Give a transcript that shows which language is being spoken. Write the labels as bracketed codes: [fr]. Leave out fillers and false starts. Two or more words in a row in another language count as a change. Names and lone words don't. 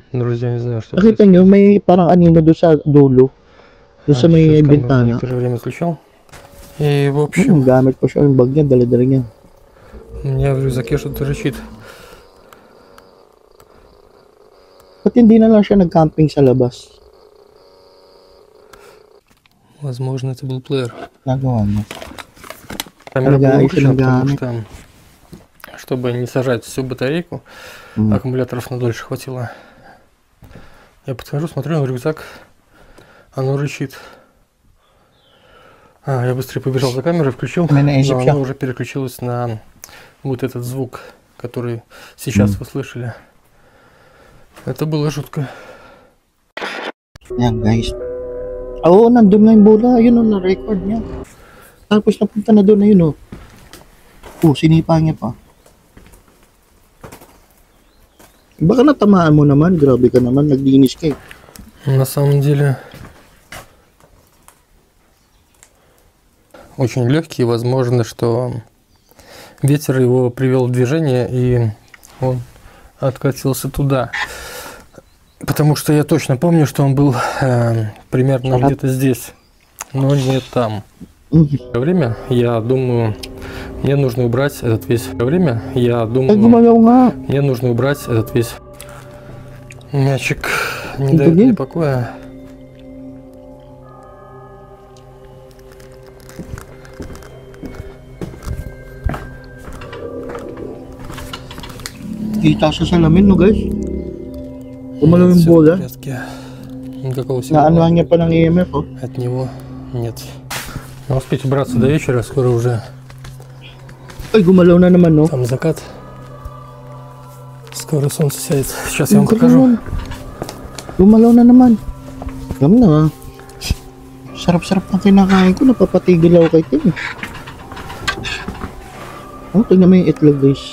[ru] Друзья, не знаю, что [tl] Nakita nyo, may parang anino doon sa dulo. Doon sa may [ru] сейчас камеру [tl] bintana. [ru] некоторое время включал. И, в [tl] Yung [ru] общем, [tl] gamit pa siya yung bag niya, dala-dala niya. [ru] у меня в рюкзаке что-то рычит. [tl] Ba't hindi na lang siya nag-camping sa labas? [ru] Возможно, это был плеер. [tl] Nagawa niya. [ru] Камера Ага, была еще выключена, потому ногами. что, чтобы не сажать всю батарейку, аккумуляторов на дольше хватило. Я подхожу, смотрю на рюкзак, оно рычит. Я быстрее побежал за камерой, включил, [tl] May naisip [ru] но [tl] siya. [ru] оно уже переключилось на вот этот звук, который сейчас вы слышали. Это было жутко. [tl] Yan, guys. Oo, nandun na yung bola. Yun o, na-record niya. Tapos napunta na doon na yun o. Oh, sinipa niya pa. Baka natamaan mo naman. Grabe ka naman. Naglinis ka eh. [ru] На самом деле очень легкий, возможно, что ветер его привел в движение и он откатился туда. Потому что я точно помню, что он был примерно где-то здесь, но не там. Время, я думаю, мне нужно убрать этот весь время. Я Ay, думаю, [tl] gumalaw nga. [ru] мне нужно убрать этот весь мячик. Не Это дает мне где? покоя. [tl] Kita sa salamin no, guys. Gumalaw yung [ru] Всё в [tl] bola. [ru] порядке. Никакого [tl] Naan [ru] сигнала [tl] lang niya pa ng EMF oh. [ru] от него нет. Но успеть убраться до вечера, скоро уже [tl] Ay, gumalaw na naman no. [ru] там закат. Скоро солнце сядет. Сейчас я вам покажу. [tl] Gumalaw na naman. Alam na. Sarap-sarap ng kinakain ko. Napapatigil ako kay Tim. Oh, tingnan mo yung itlog, guys.